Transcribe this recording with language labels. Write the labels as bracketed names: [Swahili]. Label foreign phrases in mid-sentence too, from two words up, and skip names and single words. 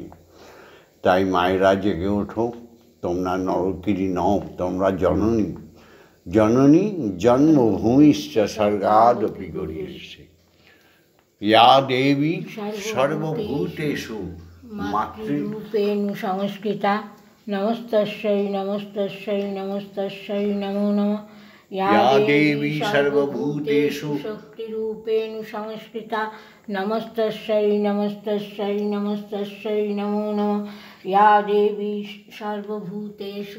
[Bangla] তাই মায়েরা জেগে ওঠো, তোমরা নরকিরি নও, তোমরা জননী। [Sanskrit] জননী জন্মভূমিশ্চ স্বর্গাদপি গরীয়সী। ইয়া দেবী সর্বভূতেষু মাতৃরূপেণ সংস্কৃতা, নমস্তস্যৈ নমস্তস্যৈ নমস্তস্যৈ নমো নমঃ। या देवी सर्वभूतेषु शक्तिरूपेण संस्कृता, नमस्तस्यै नमस्तस्यै नमस्तस्यै नमो नमः। या देवी सर्वभूतेषु